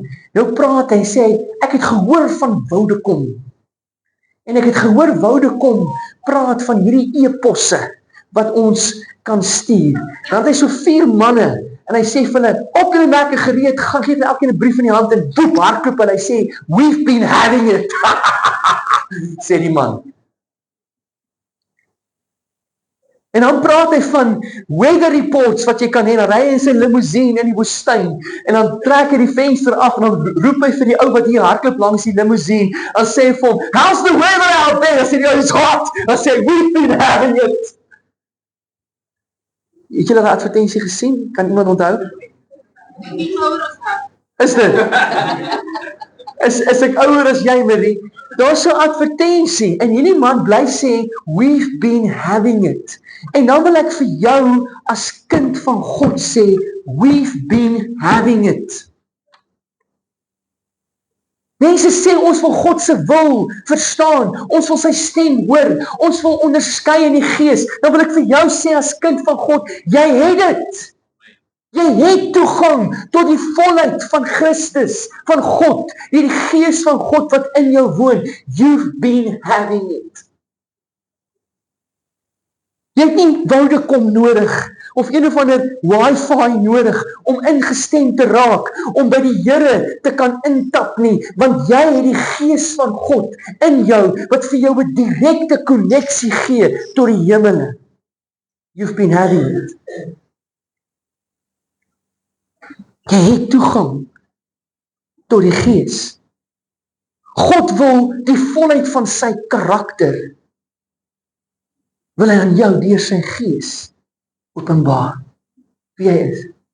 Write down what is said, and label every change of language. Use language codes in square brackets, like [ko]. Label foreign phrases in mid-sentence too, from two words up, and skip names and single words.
[af] Nou praat hy, sê ek het gehoor van Vodacom. En ek het gehoor Vodacom praat van hierdie e-posse wat ons kan stuur. Dan het hy so 4 manne en hy sê vir hulle, op julle merke gereed, gaan gee vir elkeen 'n brief in die hand en boep, hardloop en hy sê, [en] we've been having it. [af] Sê die man. En dan praat hy van [en] weather reports [af] wat jy kan hê, dan ry hy in sy limousine in die woestyn, en dan trek hy die venster af, en dan roep hy vir die ou wat hier hardloop langs die limousine, en sê hy vir hom, [en] how's the weather out there? [af] Dan sê die ou, [en] it's hot. [af] Dan sê hy, [en] we've been having it. [af] Het julle die advertensie gesien? Kan iemand onthou? Is dit? Is ek ouer as jy, Marie? Daar's so 'n advertensie, en hierdie man bly sê, [en] we've been having it. [af] En dan wil ek vir jou as kind van God sê, [en] we've been having it. [af] Mense sê ons wil God se wil verstaan, ons wil sy stem hoor, ons wil onderskei in die Gees. Dan wil ek vir jou sê as kind van God, jy het dit. Jy het toegang tot die volheid van Christus, van God, die Gees van God wat in jou woon. [en] You've been having it. [af] Jy het nie Vodacom nodig, of een of ander wifi nodig, om ingestem te raak, om by die Here te kan intap nie, want jy het die Gees van God in jou, wat vir jou 'n direkte konneksie gee tot die hemele. [en] You've been having it. [af] Jy het toegang tot die Gees. God wil die volheid van sy karakter, wil hy aan jou deur sy Gees openbaar wie hy is.